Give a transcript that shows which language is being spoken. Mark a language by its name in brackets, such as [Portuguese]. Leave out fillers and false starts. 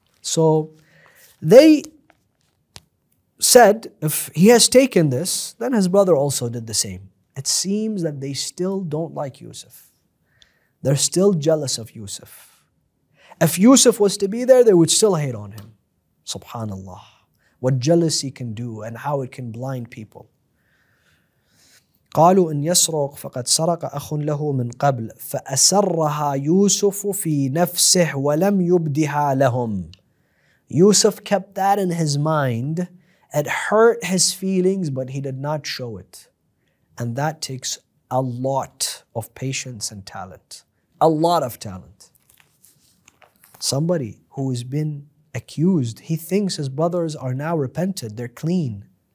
[English] So they said, if he has taken this, then his brother also did the same. It seems that they still don't like Yusuf. They're still jealous of Yusuf. If Yusuf was to be there, they would still hate on him. Subhanallah. What jealousy can do and how it can blind people. [Arabic] قالوا إن يسرق فقد سرق أخ له من قبل فأسرها يوسف في نفسه ولم يبدها لهم. [English] Yusuf kept that in his mind. It hurt his feelings, but he did not show it. And that takes a lot of patience and talent. A lot of talent. Somebody who has been accused, he thinks his brothers are now repented, they're clean.